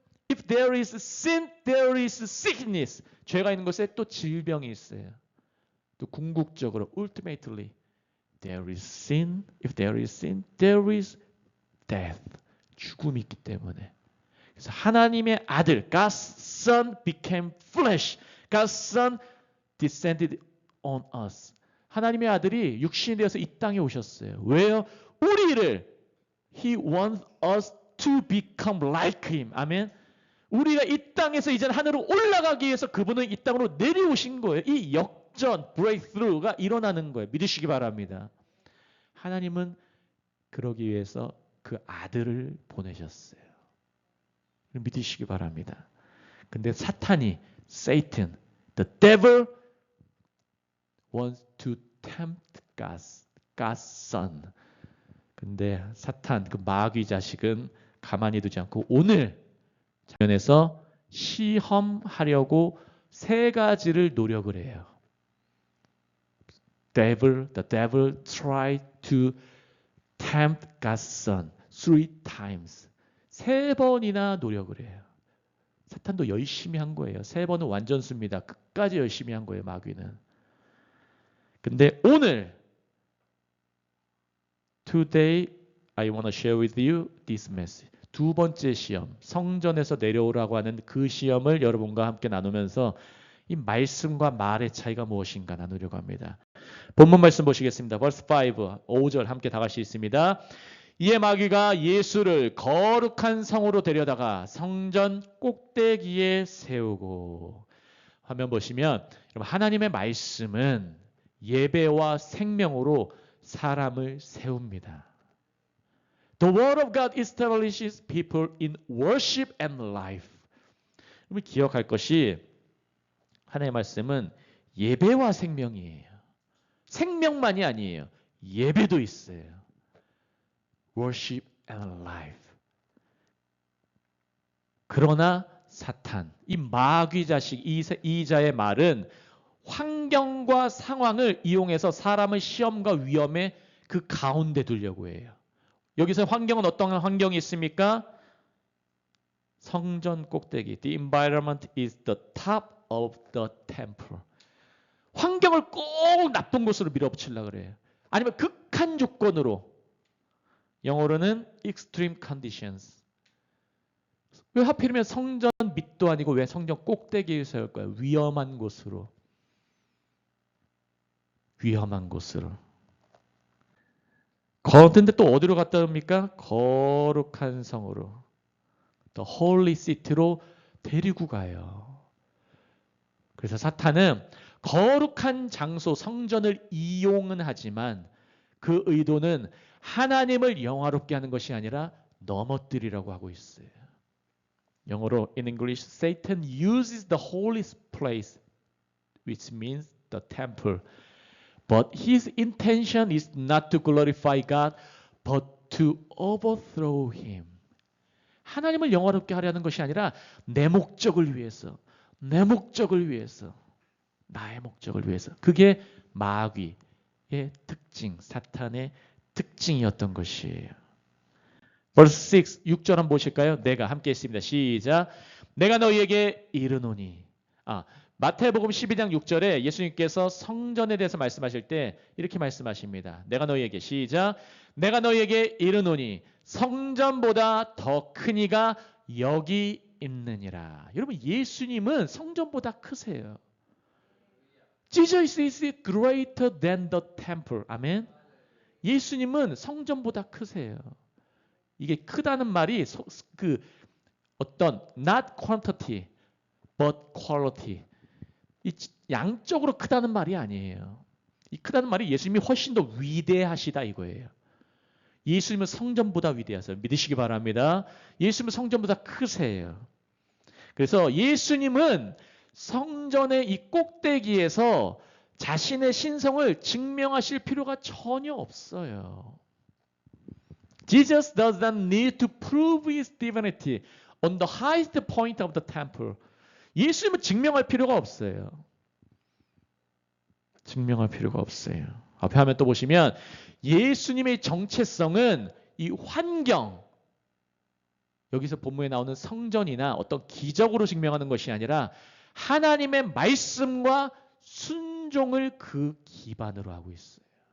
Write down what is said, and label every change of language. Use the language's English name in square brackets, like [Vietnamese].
[English] If there is sin, there is sickness. [Korean] 죄가 있는 곳에 또 질병이 있어요. 또 궁극적으로 [English] ultimately there is sin. If there is sin, there is death. [Korean] 죽음이 있기 때문에. 그래서 하나님의 아들 [English] God's Son became flesh. God's Son descended on us. [Korean] 하나님의 아들이 육신이 되어서 이 땅에 오셨어요. 왜요? 우리를 [English] He wants us to become like Him. [Korean] 아멘. 우리가 이 땅에서 이제 하늘로 올라가기 위해서 그분은 이 땅으로 내려오신 거예요. 이 역전, breakthrough가 일어나는 거예요. 믿으시기 바랍니다. 하나님은 그러기 위해서 그 아들을 보내셨어요. 믿으시기 바랍니다. 근데 사탄이, [English] Satan, the devil wants to tempt God's son. [Korean] 근데 사탄, 그 마귀 자식은 가만히 두지 않고 오늘 장면에서 시험하려고 세 가지를 노력을 해요. [English] The devil tried to tempt God's son 3 times. [Korean] 3번이나 노력을 해요. 사탄도 열심히 한 거예요. 3번은 완전수입니다. 끝까지 열심히 한 거예요, 마귀는. 근데 오늘 [English] Today I want to share with you this message. [Korean] 2번째 시험, 성전에서 내려오라고 하는 그 시험을 여러분과 함께 나누면서 이 말씀과 말의 차이가 무엇인가 나누려고 합니다. 본문 말씀 보시겠습니다. verse 5, 5절 함께 다 같이 있습니다. 이에 마귀가 예수를 거룩한 성으로 데려다가 성전 꼭대기에 세우고. 화면 보시면 여러분, 하나님의 말씀은 예배와 생명으로 사람을 세웁니다. [English] The word of God establishes people in worship and life. [Korean] 여러분 기억할 것이 하나님의 말씀은 예배와 생명이에요. 생명만이 아니에요. 예배도 있어요. [English] Worship and life. [Korean] 그러나 사탄, 이 마귀 자식, 이 자의 말은 환경과 상황을 이용해서 사람을 시험과 위험의 그 가운데 두려고 해요. 여기서 환경은 어떤 환경이 있습니까? 성전 꼭대기. [English] The environment is the top of the temple. [Korean] 환경을 꼭 나쁜 곳으로 밀어붙이려고 그래요. 아니면 극한 조건으로. 영어로는 [English] extreme conditions. [Korean] 왜 하필이면 성전 밑도 아니고 왜 성전 꼭대기에 세울 거예요? 위험한 곳으로. 위험한 곳으로. 그런데 또 어디로 갔다 옵니까? 거룩한 성으로. [English] The holy city [Korean] 로 데리고 가요. 그래서 사탄은 거룩한 장소 성전을 이용은 하지만 그 의도는 하나님을 영화롭게 하는 것이 아니라 넘어뜨리라고 하고 있어요. 영어로 [English] in English, Satan uses the holy place, which means the temple. But his intention is not to glorify God, but to overthrow him. [Korean] 하나님을 영화롭게 하려는 것이 아니라 내 목적을 위해서, 내 목적을 위해서, 나의 목적을 위해서. 그게 마귀의 특징, 사탄의 특징이었던 것이에요. verse 6, 6절 한번 보실까요? 내가 함께 했습니다. 시작. 내가 너희에게 이르노니. 마태복음 12장 6절에 예수님께서 성전에 대해서 말씀하실 때 이렇게 말씀하십니다. 내가 너희에게 시작. 내가 너희에게 이르노니 성전보다 더 큰 이가 여기 있느니라. 여러분 예수님은 성전보다 크세요. [English] Jesus is greater than the temple. [Korean] 아멘. 예수님은 성전보다 크세요. 이게 크다는 말이 그 어떤 [English] not quantity but quality. [Korean] 이 양적으로 크다는 말이 아니에요. 이 크다는 말이 예수님이 훨씬 더 위대하시다 이거예요. 예수님은 성전보다 위대하세요. 믿으시기 바랍니다. 예수님은 성전보다 크세요. 그래서 예수님은 성전의 이 꼭대기에서 자신의 신성을 증명하실 필요가 전혀 없어요. [English] Jesus does not need to prove his divinity on the highest point of the temple. [Korean] 예수님은 증명할 필요가 없어요. 증명할 필요가 없어요. 앞에 화면 또 보시면 예수님의 정체성은 이 환경, 여기서 본문에 나오는 성전이나 어떤 기적으로 증명하는 것이 아니라 하나님의 말씀과 순종을 그 기반으로 하고 있어요.